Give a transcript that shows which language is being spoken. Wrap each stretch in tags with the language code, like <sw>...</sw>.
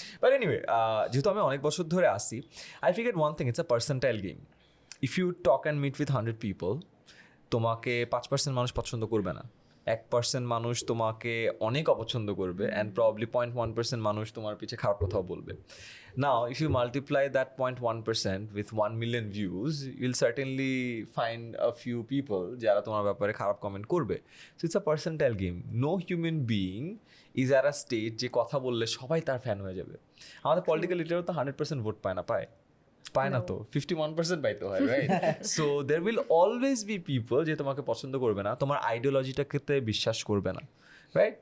<bn>But anyway, যেহেতু আমি অনেক বছর ধরে আসি,</bn> <en>I figure one thing, it's a percentile game. If you talk and meet with 100 people,</en> <bn>তোমাকে 5% মানুষ পছন্দ করবে না, 1% মানুষ তোমাকে অনেক অপছন্দ করবে, অ্যান্ড প্রবাবলি 0.1% মানুষ তোমার পিছে খারাপ কথাও বলবে।</bn> <en>Now, if you multiply that 0.1% with 1 million views, you'll certainly find a few people</en> <bn>যারা তোমার ব্যাপারে খারাপ কমেন্ট করবে।</bn> <en>So it's a percentile game. No human being is at a state</en> <bn>যে কথা বললে সবাই তার ফ্যান হয়ে যাবে। আমাদের পলিটিক্যাল লিডারও তো 100% ভোট পায় না তো 51% পাইতে হয়, right?</bn> <en>so there will always be people</en> <bn>যে তোমাকে পছন্দ করবে না, তোমার আইডিওলজিটাকে বিশ্বাস করবে না, রাইট?</bn>